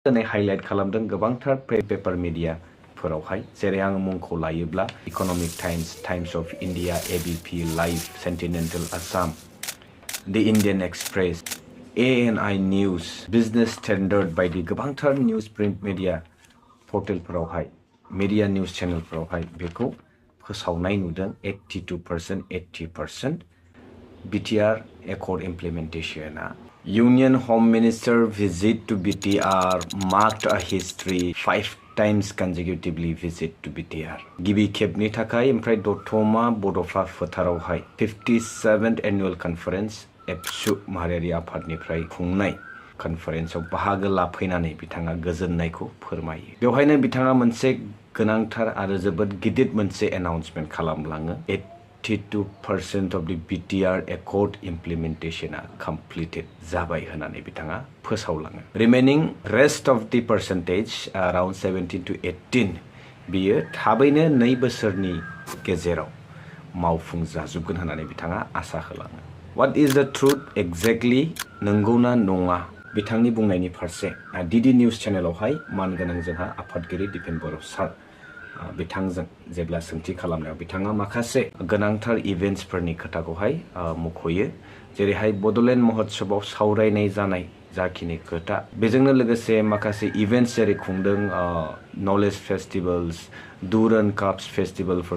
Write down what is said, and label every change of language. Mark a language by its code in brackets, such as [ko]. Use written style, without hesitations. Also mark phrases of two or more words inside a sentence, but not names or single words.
[brx] दिनै हाइलाइट खालामदों गोबांथार [en] paper media [brx] फोरावहाय जेरै आं मुंखौ लायोब्ला इकनमिक टाइम्स अफ इंडिया एबीपी लाइव सेंटिनेंटल आसाम द इंडियन एक्सप्रेस ANI न्यूज बिजनेस स्टैंडर्ड बायदि गोबांथार [en] news print media [brx] पर्टेलफोरावहाय मिडिया न्यूज चैनलफोरावहाय बेखौ फोसावनाय नुदों 82% 80% [en] BTR Accord implementation. Union Home Minister visit to BTR marked a history 5 times consecutively visit to BTR. [brx] गिबि खेबनि थाखाय ओमफ्राय दतमा बड'फा फोथारावहाय [en] 57th annual conference [brx] एबसु माहारियारि आफादनिफ्राय खुंनाय कनफारेन्सआव बाहागो लाफैनानै बिथाङा गोजोननायखौ फोरमायो। बेवहायनो बिथाङा मोनसे गोनांथार आरो जोबोद गिदिर मोनसे एनाउन्समेन्ट खालामलाङो। [en] 82% of the BTR Accord implementation completed [brx] जाबाय होननानै बिथाङा फोसावलाङो। [en] Remaining rest of the percentage around 17 to 18 [brx] बियो थाबैनो 2 बोसोरनि गेजेराव मावफुंजाजोबगोन होननानै बिथाङा आसा होलाङो। [en] What is the truth exactly [brx] नंगौना नङा बिथांनि बुंनायनि फारसे डीडी न्यूज चैनलावहाय मानगोनां जोंहा आफादगिरि दिपेन बर' सार बिथांजों जेब्ला सोंथि खालामनायाव बिथाङा माखासे गोनांथार इभेन्ट्सफोरनि खोथाखौहाय मुख'यो जेरैहाय बड'लेण्ड महोत्सवआव सावरायनाय जानाय जाखिनि खोथा बेजोंनो लोगोसे माखासे इभेन्ट्स जेरै खुंदों [en] knowledge festivals [brx] दुरन काप्स फेस्टिवलफोर